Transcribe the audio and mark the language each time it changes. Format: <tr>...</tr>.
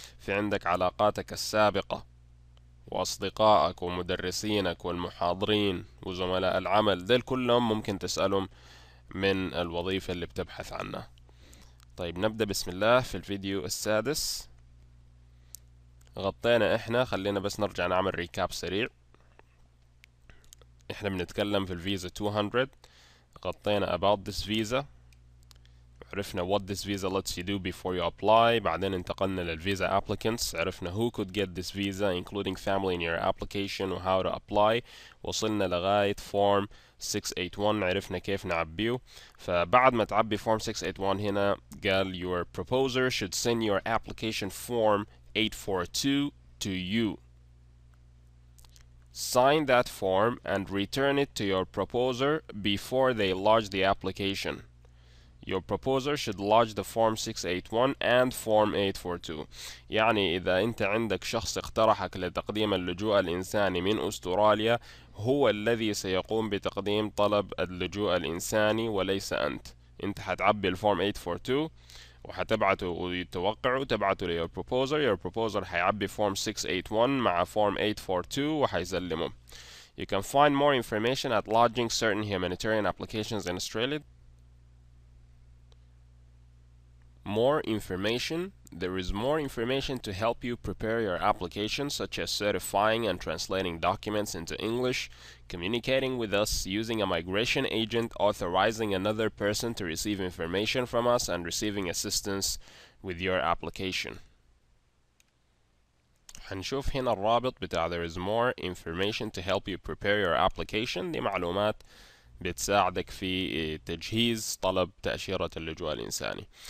<ar>في عندك علاقاتك السابقة واصدقائك ومدرسينك والمحاضرين وزملاء العمل، دول كلهم ممكن تسألهم من الوظيفة اللي بتبحث عنها. طيب نبدأ بسم الله في الفيديو السادس. غطينا احنا، خلينا بس نرجع نعمل ريكاب سريع. احنا بنتكلم في الفيزا 200. غطينا</ar> <en>about this visa،</en> <ar>عرفنا</ar> <en>what this visa lets you do before you apply.</en> <ar>بعدين انتقلنا للفيزا</ar> <en>applicants،</en> <ar>عرفنا</ar> <en>who could get this visa including family in your application و how to apply.</en> <ar>وصلنا لغاية form 681، عرفنا كيف نعبيه. فبعد ما تعبي</ar> <en>form 681</en> <ar>هنا قال</ar> <en>your proposer should send your application form 842 to you. Sign that form and return it to your proposer before they lodge the application. Your proposer should lodge the form 681 and form 842.</en> <ar>يعني إذا أنت عندك شخص اقترحك لتقديم اللجوء الإنساني من أستراليا، هو الذي سيقوم بتقديم طلب اللجوء الإنساني وليس أنت. أنت حتعبي الفورم 842 وحتبعته وتوقعه، تبعته ليور بروبوزر. يور بروبوزر حيعبي فورم 681 مع فورم 842 وحيسلمه.</ar> <en>You can find more information at lodging certain humanitarian applications in Australia. More information. There is more information to help you prepare your application, such as certifying and translating documents into English, communicating with us using a migration agent, authorizing another person to receive information from us, and receiving assistance with your application.</en> <ar>هنشوف هنا الرابط بتاع</ar> <en>there is more information to help you prepare your application.</en> <ar>دي معلومات بتساعدك في تجهيز طلب تأشيرة اللجوء الإنساني.</ar>